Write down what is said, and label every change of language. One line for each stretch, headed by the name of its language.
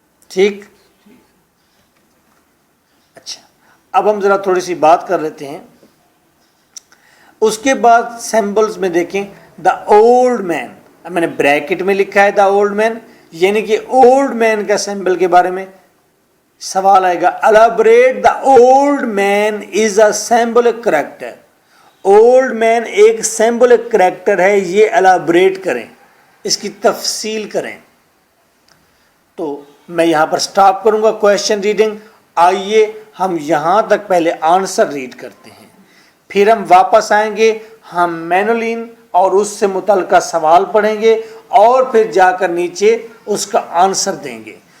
Urdu: ٹھیک؟ اچھا, اب ہم ذرا تھوڑی سی بات کر لیتے ہیں. اس کے بعد سمبلز میں دیکھیں, دا اولڈ مین, میں نے بریکٹ میں لکھا ہے دا اولڈ مین, یعنی کہ اولڈ مین کا سمبل کے بارے میں سوال آئے گا.
English: Elaborate the old man is a symbolic character.
Urdu: Old man ایک سمبولک کریکٹر ہے, یہ الیبریٹ کریں, اس کی تفصیل کریں. تو میں یہاں پر سٹاپ کروں گا کویشچن ریڈنگ. آئیے ہم یہاں تک پہلے آنسر ریڈ کرتے ہیں, پھر ہم واپس آئیں گے, ہم مینولین اور اس سے متعلقہ سوال پڑھیں گے اور پھر جا کر نیچے اس کا آنسر دیں گے.